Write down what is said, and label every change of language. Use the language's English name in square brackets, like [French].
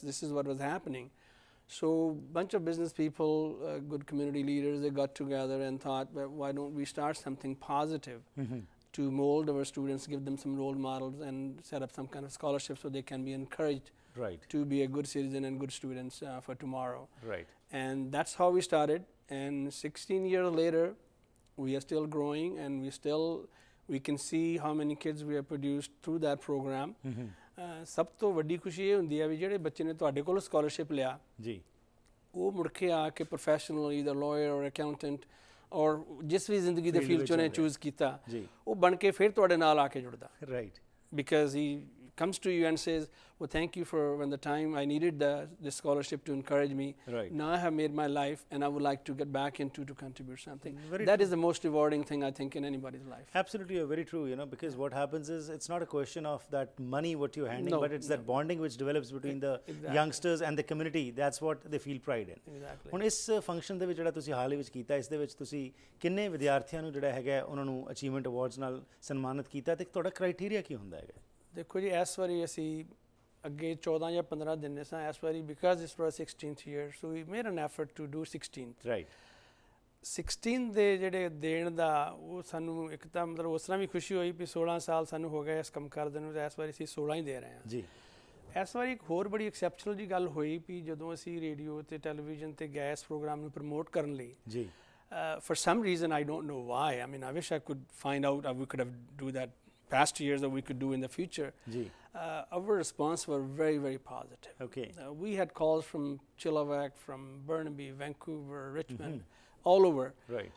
[English] this is what was happening. So bunch of business people, good community leaders, they got together and thought, well, why don't we start something positive to mold our students, give them some role models and set up some kind of scholarship so they can be encouraged to be a good citizen and good students for tomorrow. Right. And that's how we started. And 16 years later, we are still growing, and we can see how many kids we have produced through that program. [Punjabi] ਸਭ ਤੋਂ ਵੱਡੀ ਖੁਸ਼ੀ ਇਹ ਹੁੰਦੀ ਹੈ ਵੀ ਜਿਹੜੇ ਬੱਚੇ ਨੇ ਤੁਹਾਡੇ ਕੋਲ ਸਕਾਲਰਸ਼ਿਪ ਲਿਆ ਜੀ, ਉਹ ਮੁੜ ਕੇ ਆ ਕੇ ਪ੍ਰੋਫੈਸ਼ਨਲ [English] either lawyer or accountant [Punjabi] ਔਰ ਜਿਸ ਵੀ ਜ਼ਿੰਦਗੀ ਦੇ ਫੀਲਡ 'ਚ ਉਹਨੇ ਚੂਜ਼ ਕੀਤਾ ਉਹ ਬਣ ਕੇ ਫਿਰ ਤੁਹਾਡੇ ਨਾਲ ਆ ਕੇ ਜੁੜਦਾ। [English] Right, because he comes to you and says, well, thank you for when the time I needed the scholarship to encourage me. Right. Now I have made my life and I would like to get back into to contribute something. That is the most rewarding thing I think in anybody's life. Absolutely, you're very true, you know, because what happens is it's not a question of that money what you're handing, but it's that bonding which develops between the youngsters and the community. That's what they feel pride in. Exactly. [Punjabi] ਹੁਣ ਇਸ function ਦੇ ਵਿੱਚ ਜਿਹੜਾ ਤੁਸੀਂ ਹਾਲ ਹੀ ਵਿੱਚ ਕੀਤਾ, ਇਸ ਦੇ ਵਿੱਚ ਤੁਸੀਂ ਕਿੰਨੇ ਵਿਦਿਆਰਥੀਆਂ ਨੂੰ ਜਿਹੜਾ ਹੈਗਾ ਉਹਨਾਂ ਨੂੰ ਅਚੀਵਮੈਂਟ ਅਵਾਰਡਸ ਨਾਲ ਸਨਮਾਨਿਤ ਕੀਤਾ ਤੇ ਤੁਹਾਡਾ ਕ੍ਰਾਈਟੇਰੀਆ ਕੀ ਹੁੰਦਾ ਹੈਗਾ? ਦੇਖੋ ਜੀ, ਇਸ ਵਾਰੀ ਅਸੀਂ ਅੱਗੇ 14 ਜਾਂ 15 ਦਿਨ ਸਾਂ, ਇਸ ਵਾਰੀ ਬਿਕਾਜ਼ ਇਸ ਵਾਰ [English] 16th year, so we made an effort to do 16th. Right. [Punjabi] 16 ਦੇ ਜਿਹੜੇ ਦੇਣ ਦਾ ਉਹ ਸਾਨੂੰ ਇੱਕ ਤਾਂ ਮਤਲਬ ਉਸ ਤਰ੍ਹਾਂ ਵੀ ਖੁਸ਼ੀ ਹੋਈ ਵੀ 16 ਸਾਲ ਸਾਨੂੰ ਹੋ ਗਏ ਇਸ ਕੰਮ ਕਰਦੇ ਨੂੰ, ਇਸ ਵਾਰੀ ਅਸੀਂ 16 ਹੀ ਦੇ ਰਹੇ ਹਾਂ ਜੀ। ਇਸ ਵਾਰੀ ਇੱਕ ਹੋਰ ਬੜੀ ਐਕਸੈਪਸ਼ਨਲ ਜੀ ਗੱਲ ਹੋਈ ਵੀ ਜਦੋਂ ਅਸੀਂ ਰੇਡੀਓ ਤੇ ਟੈਲੀਵਿਜ਼ਨ ਤੇ ਗਏ ਇਸ ਪ੍ਰੋਗਰਾਮ ਨੂੰ ਪ੍ਰਮੋਟ ਕਰਨ ਲਈ ਜੀ, [English] for some reason I don't know why, I mean I wish I could find out, we could have do that past years or we could do in the future. Our response were very, very positive. Okay. We had calls from Chilliwack, from Burnaby, Vancouver, Richmond, all over. Right.